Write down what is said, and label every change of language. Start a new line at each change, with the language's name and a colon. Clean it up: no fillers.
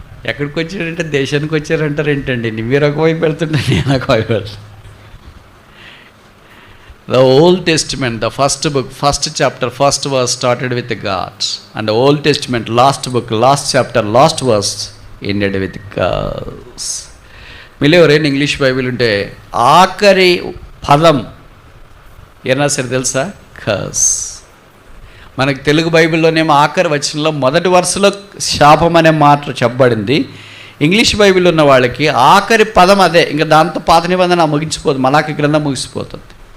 Telugu: ఎక్కడికి వచ్చాడంటే దేశానికి వచ్చారంటారు ఏంటండి? మీరు ఒకవైపు వెళ్తుంటే నేను ఒకవైపు వెళ్తాను.
English: The Old Testament, the first book, first chapter, first verse started with God, and the Old Testament, last book, last chapter, last verse ended with curse.
Telugu: మీరు ఎవరైనా ఇంగ్లీష్ బైబిల్ ఉంటే ఆఖరి పదం ఏనా సరే తెలుసా? కర్స్. మనకు తెలుగు బైబిల్లోనేమో ఆఖరి వచనంలో మొదటి వరుసలో శాపం అనే మాట చెప్పబడింది. ఇంగ్లీష్ బైబిల్ ఉన్న వాళ్ళకి ఆఖరి పదం అదే. ఇంకా దాంతో పాత నిబంధన ముగించిపోదు, మలాకి గ్రంథం ముగిసిపోతుంది.